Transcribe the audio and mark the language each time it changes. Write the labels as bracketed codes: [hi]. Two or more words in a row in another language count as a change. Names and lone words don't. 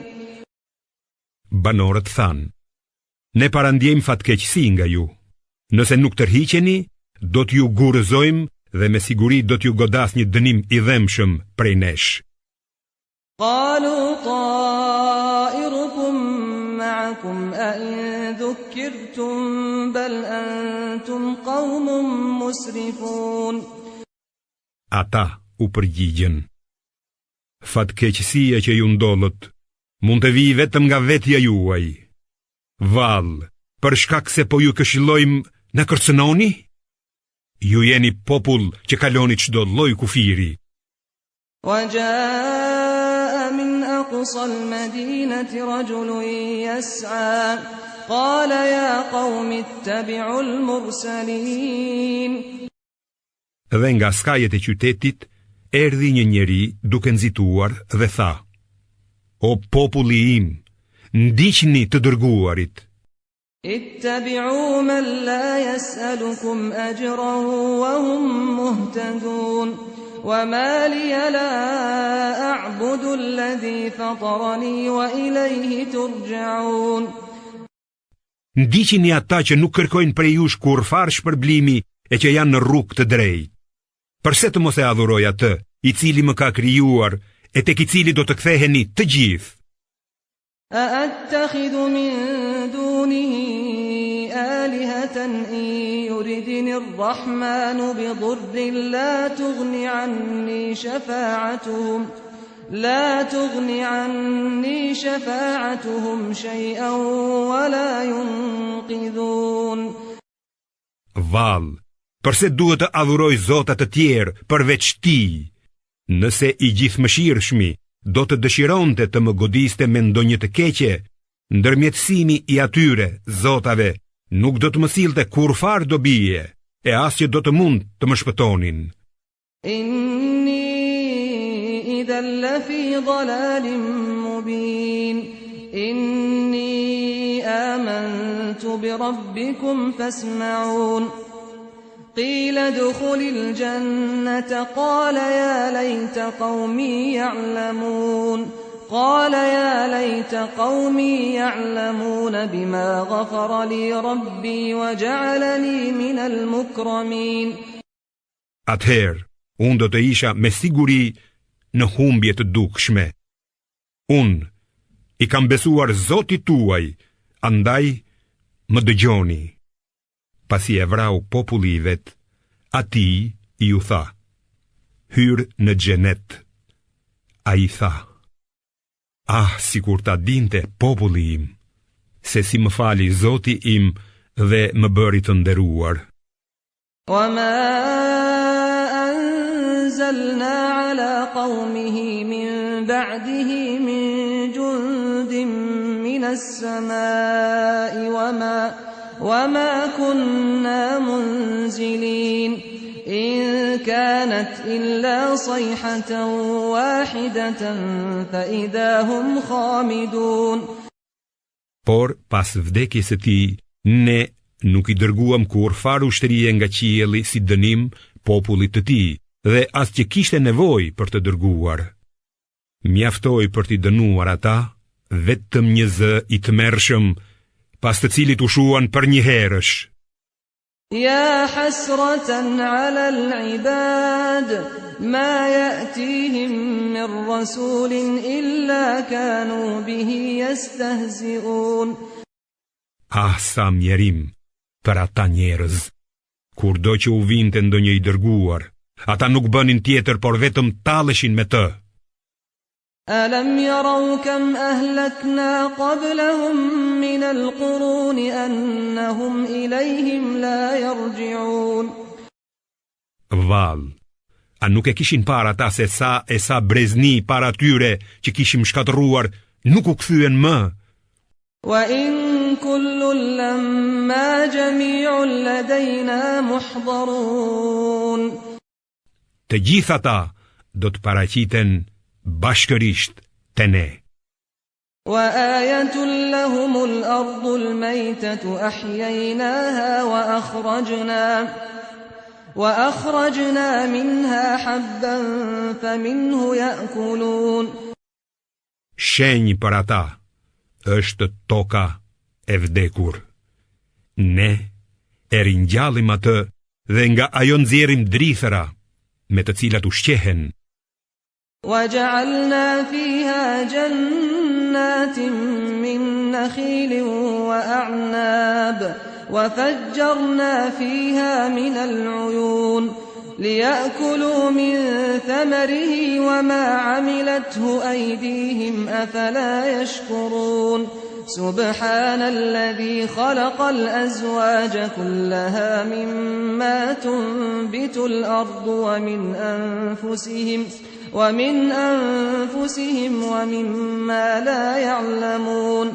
[sq] Banorët thanë: Ne parandjejmë fatkeqësi nga ju. Nëse nuk tërhiqeni, do t'ju gurëzojmë dhe me siguri do t'ju godas një dënim i dhemshëm prej nesh. [ar] قالوا طائركم معكم أئن ذكرتم بل أنتم قوم مسرفون. [sq] Ata u përgjigjen: Fatkeqësia që ju ndodhët mund të vijë vetëm nga vetja juaj. Vallë, për shkak se po ju këshillojmë na kërcënoni? Ju jeni popull që kaloni çdo lloj kufiri. [ar] وجاء من أقصى المدينة رجل يسعى قال يا قوم اتبعوا المرسلين. [sq] Dhe nga skajet e qytetit erdhi një njeri duke nxituar dhe tha: O populli im, ndiqni të dërguarit. [ar] اتبعوا من لا يسألكم أجرا وهم مهتدون وما لي لا أعبد الذي فطرني وإليه ترجعون. [sq] Ndiqini ata që nuk kërkojnë prej jush kurfar shpërblimi e që janë në rrugë të drejtë. Përse të mos e adhuroj atë, i cili më ka krijuar e tek i cili do të ktheheni të gjithë? [ar] أأتخذ من دونه آلهة إن يردني الرحمن بضر لا تغني عني شفاعتهم شيئا ولا ينقذون. [sq] Val, përse duhet të adhuroj zota të tjerë përveç ti? Nëse i gjithëmëshirshmi do të dëshironte të më godiste me ndonjë të keqe, ndërmjetësimi i atyre zotave nuk do të më sillte kurfar dobije, e as që do të mund të më shpëtonin. [ar] إني إذا لفي ضلال مبين. إني آمنت بربكم فاسمعون. قيل ادخل الجنة قال يا ليت قومي يعلمون بما غفر لي ربي وجعلني من المكرمين. [sq] Atëherë, unë do të isha me siguri në humbje të dukshme. Unë i kam besuar Zotit tuaj, andaj më dëgjoni. Pasi e vrau populli i vet, atij i u tha: Hyr në xhenet. Ai tha: sikur ta dinte populli im, se si më fali Zoti im dhe më bëri të nderuar. [ar] وما أنزلنا على قومه من بعده من جند من السماء وما كنا منزلين إن كانت إلا صيحة واحدة فإذا هم خامدون. [sq] Por pas vdekjes së tij, ne nuk i dërguam kurfar ushtrie nga qielli si dënim popullit të tij, dhe as që kishte nevojë për të dërguar. Mjaftoi për t'i dënuar ata vetëm një zë i tmerrshëm, pas të cilit u shuan për një herësh. [ar] يا حسرة على العباد ما يأتيهم من رسول إلا كانوا به يستهزئون. [sq] Sa mjerim për ata njerëz. Kurdo që u vinte ndonjë i dërguar, ata nuk bënin tjetër por vetëm talleshin me të. [ar] ألم يروا كم أهلكنا قبلهم من القرون أنهم إليهم لا يرجعون. [sq] Val, A nuk e kishin para ata se sa brezni para tyre që kishim shkatëruar nuk u kthyen më. [ar] وَإِن كُلٌّ لَّمَّا جَمِيعٌ لَّدَيْنَا مُحْضَرُونَ [sq] Të gjithë ata do të paraqiten bashkërisht te ne. [ar] وَآيَةٌ لَّهُمُ الْأَرْضُ الْمَيْتَةُ أَحْيَيْنَاهَا وَأَخْرَجْنَا مِنْهَا حَبًّا فَمِنْهُ يَأْكُلُونَ [sq] Shenjë për ata është toka e vdekur. Ne e ringjallim atë dhe nga ajo nxjerrim drithëra me të cilat ushqehen. [ar] وَجَعَلْنَا فِيهَا جَنَّاتٍ مِّن نَّخِيلٍ وَأَعْنَابٍ وَفَجَّرْنَا فِيهَا مِنَ الْعُيُونِ لِيَأْكُلُوا مِن ثَمَرِهِ وَمَا عَمِلَتْهُ أَيْدِيهِمْ أَفَلَا يَشْكُرُونَ سُبْحَانَ الَّذِي خَلَقَ الْأَزْوَاجَ كُلَّهَا مِمَّا تُنبِتُ الْأَرْضُ وَمِنْ أَنفُسِهِمْ وَمِمَّا لَا يَعْلَمُونَ